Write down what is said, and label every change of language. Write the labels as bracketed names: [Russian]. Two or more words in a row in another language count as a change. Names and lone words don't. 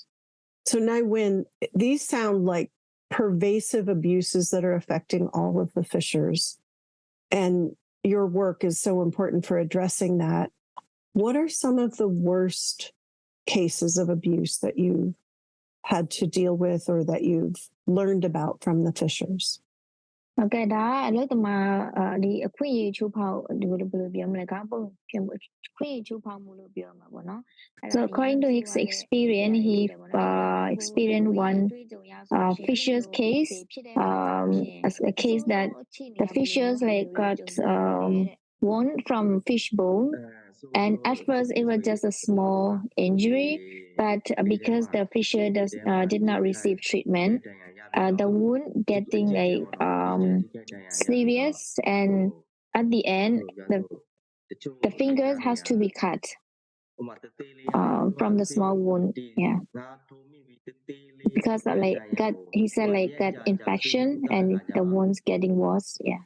[English] So Nguyen, these sound like pervasive abuses that are affecting all of the fishers. And your work is so important for addressing that. What are some of the worst cases of abuse that you've had to deal with or that you've learned about from the fishers? [Burmese] ဟုတ်ကဲ့ဒါကအလို့တမဒီအခွင့်အရေးချိုးဖောက်ဒီဘယ်လိုပြောမလဲကပုံဖြစ်မှုအခွင့်အရေးချိုးဖောက်မှုလို့ ပြောမှာပေါ့နော် [English] So according to his experience he experienced one fisher's case as a case that the fishers like got wound from fish bone and at first it was just a small injury but because the fisher did not receive treatment the wound getting like serious and at the end the fingers has to be cut from the small wound yeah because like he said like got infection and the wounds getting worse yeah